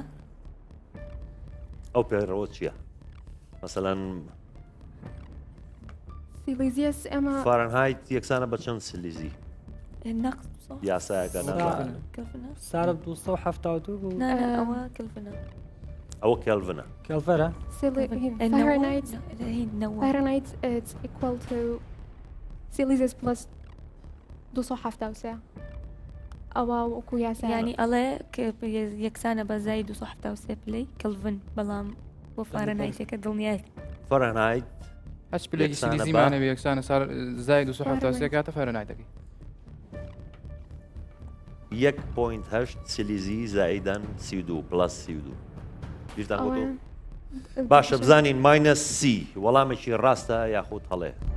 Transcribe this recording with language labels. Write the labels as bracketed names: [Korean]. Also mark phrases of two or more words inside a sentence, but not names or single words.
[Central Kurdish] ئەو پێڕەوە چییە؟ مەسەلەن سیلیزیەس ئەمە فەرەنهایت یەکسانە بە چەند سلیزی یاسایەکە سارە 272 بوو ئەوە کەلڤنە ئەوە کێلڤنە کەلڤەرە [English] Fahrenheit it's equal to Celsius plus 273 [Central Kurdish] ئەوە وەکو یاسا ینی ئەڵێ یەکسانە بەزای 273 پلەی کەلڤن بەڵام بۆ فارەنایتەکە دڵنیای فەرەنهایت هەچ پلێکی سیلیزیمانە یەکسانە زای 273 کاتە فەرەنهایتەکەی 1.8 سیلیزی زائیدەن 32 پلس 32 بیرتان بۆ باشە بزانین ماینەس سی وەڵامێکی ڕاستە یاخود هەڵێ